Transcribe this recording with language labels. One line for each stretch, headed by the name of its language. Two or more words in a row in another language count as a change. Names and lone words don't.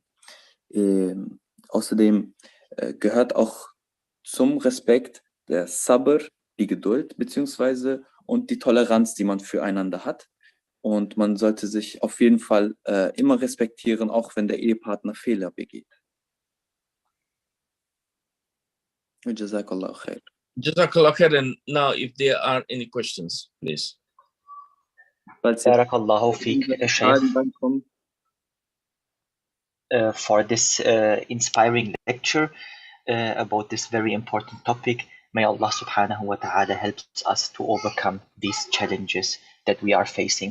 German: Außerdem gehört auch zum Respekt der Sabr, die Geduld, beziehungsweise und die Toleranz, die man füreinander hat. Und man sollte sich auf jeden Fall immer respektieren, auch wenn der Ehepartner Fehler begeht.
Arabic: جزاك الله خير. جزاك الله خيرا.
English: Now, if there are any questions, please.
Arabic: بارك الله فيك,
English: Shaykh, for this inspiring lecture about this very important topic. May Allah
Arabic: سبحانه وتعالى
English: helps us to overcome these challenges that we are facing.